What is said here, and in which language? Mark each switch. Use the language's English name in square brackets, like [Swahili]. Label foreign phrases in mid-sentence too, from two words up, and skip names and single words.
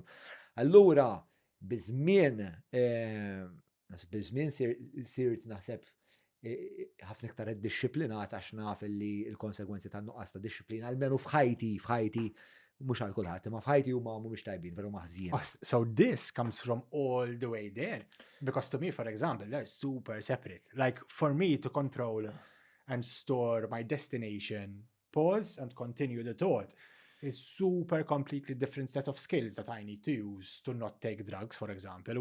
[Maltese] Allura biżmien sirt naħseb ħafna iktar iddixxiplinat għax naf li l-konsegwenzi tan-nuqqas ta' dixxiplina almenu f'ħajti mhux għal kulħadd, imma f'ħajti huma mhumiex tajbin, veru maħżien. [English] So this comes from all the way there. Because to me, for example, they're super separate. Like for me to control and store my destination, pause and continue the thought is super completely different set of skills that I need to use to not take drugs, for example.